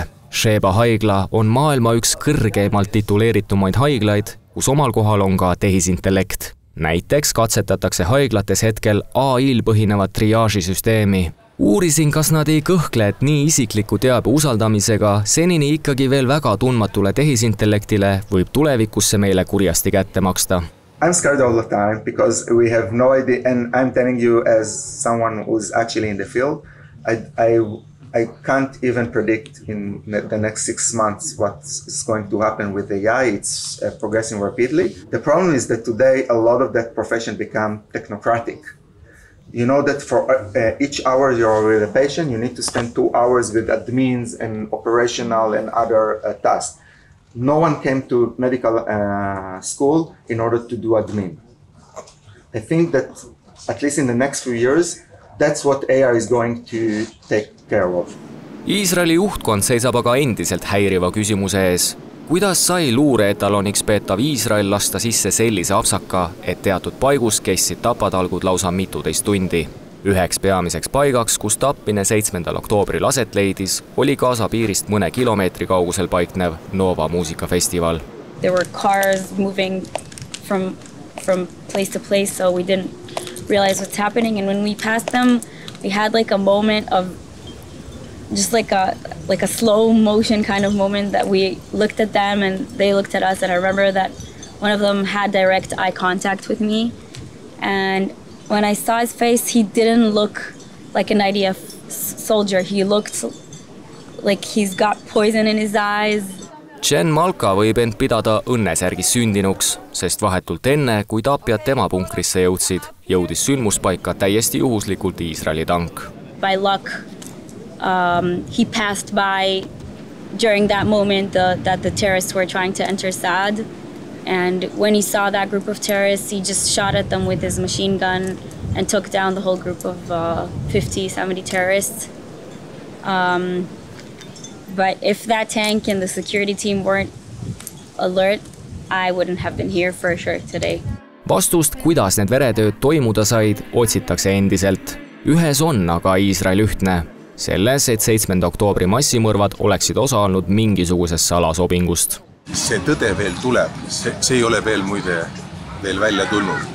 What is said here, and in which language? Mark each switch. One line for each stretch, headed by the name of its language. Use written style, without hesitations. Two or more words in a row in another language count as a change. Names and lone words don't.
Estonian: Sheba haigla on maailma üks kõrgeimalt tituleeritumaid haiglaid, kus omal kohal on ka tehisintellekt. Näiteks katsetatakse haiglates hetkel AI-l põhinevat triaažisüsteemi. Uurisin, kas nad ei kõhkle, et nii isikliku teabe usaldamisega senini ikkagi veel väga tundmatule tehisintellektile võib tulevikusse meile kurjasti kätte maksta.
English: I'm scared all the time because we have no idea, and I'm telling you as someone who's actually in the field, I can't even predict in the next 6 months what's going to happen with AI. It's progressing rapidly. The problem is that today a lot of that profession become technocratic. You know that for each hour you're with a patient, you need to spend 2 hours with admins and operational and other tasks. No one came to medical school in order to do admin. I think that at least in the next few years, that's what AI is going to take care of.
Estonian: Iisraeli juhtkond seisab aga endiselt häiriva küsimuse ees. Kuidas sai luureetaloniks peetav Iisrael lasta sisse sellise apsaka, et teatud paigus kestsid tapatalgud lausa 12 tundi? Üheks peamiseks paigaks, kus tapmine 7. oktoobril aset leidis, oli Gaza piirist mõne kilomeetri kaugusel paiknev Nova muusikafestival.
English: There were cars moving from place to place, so we didn't realize what's happening, and when we passed them, we had like a moment of just like a slow motion kind of moment that we looked at them and they looked at us, and I remember that one of them had direct eye contact with me, and when I saw his face, he didn't look like an IDF soldier. He looked like he's got poison in his eyes.
Estonian: Jen Malka võib end pidada õnnesärgis sündinuks, sest vahetult enne, kui tapjad tema punkrisse jõudsid, jõudis sündmuspaika täiesti juhuslikult Iisraeli tank.
English: By luck, he passed by during that moment that the terrorists were trying to enter Saad. And when he saw that group of terrorists, he just shot at them with his machine gun and took down the whole group of 50, 70 terrorists. But if that tank and the security team weren't alert, I wouldn't have been here for sure today.
Estonian: Vastust, kuidas need veretööd toimuda said, otsitakse endiselt. Ühes on aga Iisrael ühtne. Selles, et 7. oktoobri massimõrvad oleksid osa olnud mingisugusest salasobingust. See tõde veel tuleb. See ei ole veel muide veel välja tulnud.